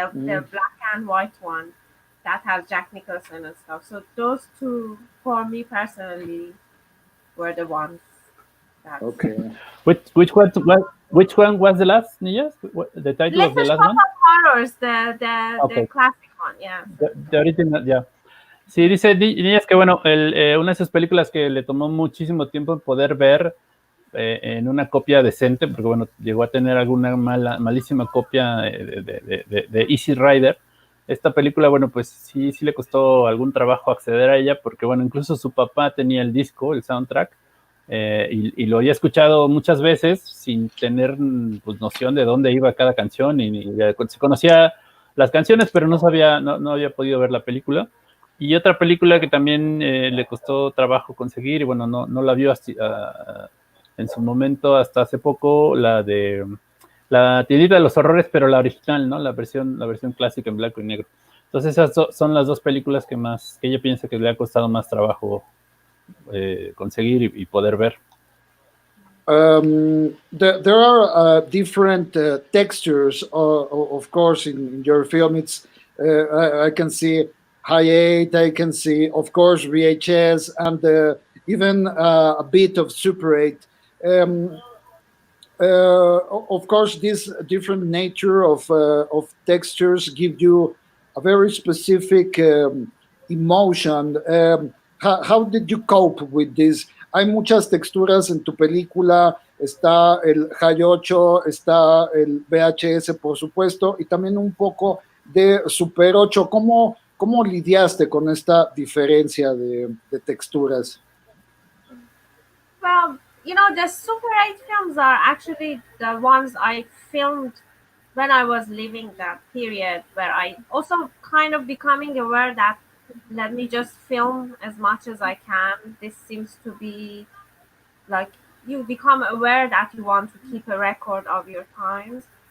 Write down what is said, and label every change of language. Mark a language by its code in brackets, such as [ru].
[en] The black and white one that has Jack Nicholson and stuff. So those two, for me personally, were the ones. Okay. Which one was the last, Niyaz? The title of the last one? Horrors, the classic one, yeah. The original, yeah. [es] Sí, dice Niyaz que, bueno, una de sus películas que le tomó muchísimo tiempo poder ver en una copia decente, porque, bueno, llegó a tener alguna malísima copia de Easy Rider. Esta película, bueno, pues sí le costó algún trabajo acceder a ella, porque, bueno, incluso su papá tenía el disco, el soundtrack, y lo había escuchado muchas veces sin tener, pues, noción de dónde iba cada canción, y se conocía las canciones, pero no había podido ver la película. Y otra película que también le costó trabajo conseguir, y bueno, no la vio en su momento hasta hace poco, la de La tiendita de los horrores, pero la original, ¿no? La versión clásica en blanco y negro. Entonces esas son las dos películas que ella piensa que le ha costado más trabajo conseguir y poder ver. [en] There are different textures, of course, in your film. It's I can see Hi8, I can see, of course, VHS, and even a bit of Super 8. Of course, this different nature of textures give you a very specific emotion. How did you cope with this? [es] Hay muchas texturas en tu película, está el Hi8, está el VHS, por supuesto, y también un poco de Super 8. ¿Cómo lidiaste con esta diferencia de texturas? [en] Well, the Super 8 films are actually the ones I filmed when I was living that period, where I also kind of becoming aware that let me just film as much as I can. This seems to be like you become aware that you want to keep a record of your times.